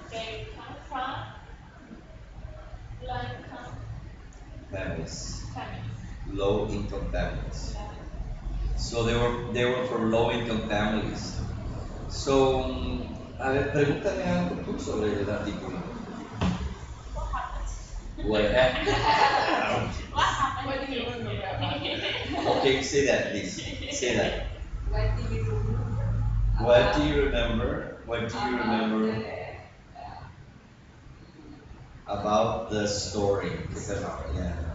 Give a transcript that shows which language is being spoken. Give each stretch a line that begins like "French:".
English: they come from low income families, families. low income families. So they were from low income families.
Spanish: So, a ver, pregúntame algo tú sobre el artículo.
English: What happened? What happened? What happened? What do you remember about it? Okay, say that, please. Say that. What do you remember? What do you remember? What do you remember about the story? Yeah.